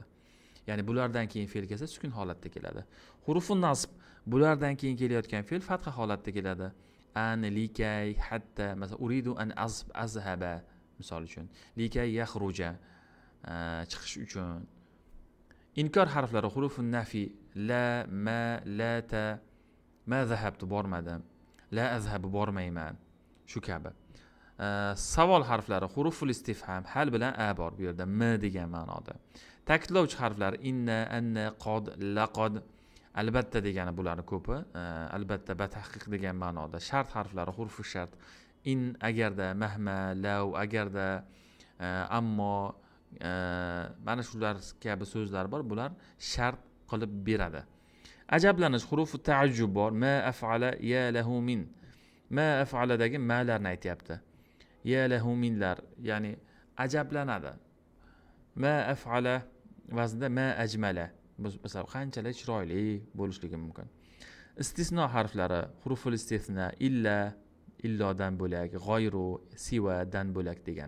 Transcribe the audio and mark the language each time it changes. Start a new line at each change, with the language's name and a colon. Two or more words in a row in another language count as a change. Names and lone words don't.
Uzbek: Ya'ni bulardan keyin fe'l kelsa sukun holatda keladi.
Arabic: حروف النصب
Uzbek: bulardan keyin kelayotgan fe'l fatha holatda keladi.
Arabic: أن، لكي، حتى,
Uzbek: masalan,
Arabic: أريد أن أذهب
Uzbek: misol uchun.
Arabic: لكي يخرج
Uzbek: chiqish uchun. Inkor harflari
Arabic: حروف النفي، لا، ما، لا، تا، ما ذهبت
Uzbek: bormadim,
Arabic: لا أذهب
Uzbek: bormayman, shu kabi. Savol harflari
Arabic: حروف الاستفهام، هل
Uzbek: bilan a bor bu yerda, m degan ma'noda. Ta'kidlovchi harflar
Arabic: إنّ، أنّ، قد، لقد,
Uzbek: albatta degani bularni ko'pi. Albatta batahqiq degan ma'noda. Shart harflari
Arabic: حروف الشرط، إن
Uzbek: agarda,
Arabic: مهما، لو
Uzbek: agarda, ammo, mana shular kabi so'zlar bor. Bular shart qilib beradi. Ajablanish hurufi ta'ajjub bor.
Arabic: ما أفعل يا له من.
Uzbek: Ma af'aladagi ma'larni aytyapti.
Arabic: يا له
Uzbek: minlar, ya'ni ajablanadi.
Arabic: ما أفعل vaznida ما أجمل.
Uzbek: Masalan, qanchalik chiroyli bo'lishligi mumkin. Istisno harflari
Arabic: حروف الاستثناء، إلا,
Uzbek: illodan bo'lak, g'oyru, sivadan bo'lak degani.